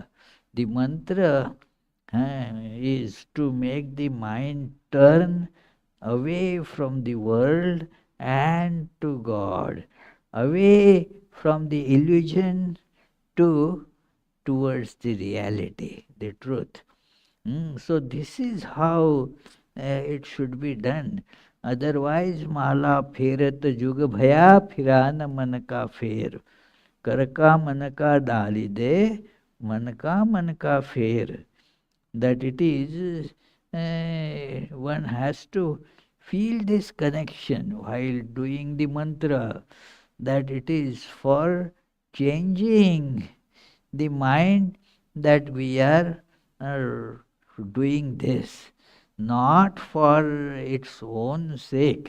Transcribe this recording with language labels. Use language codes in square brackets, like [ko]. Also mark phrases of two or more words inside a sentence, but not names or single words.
[en] The mantra is to make the mind turn away from the world and to God, away from the illusion to towards the reality, the truth. So this is how it should be done. Otherwise, [hi] माला फेरत जुग भया फिरा न मन का फेर. कर का मन का डालि दे, मन का फेर. [en] That it is, one has to feel this connection while doing the mantra, that it is for changing the mind, that we are uh, doing this, not for its own sake.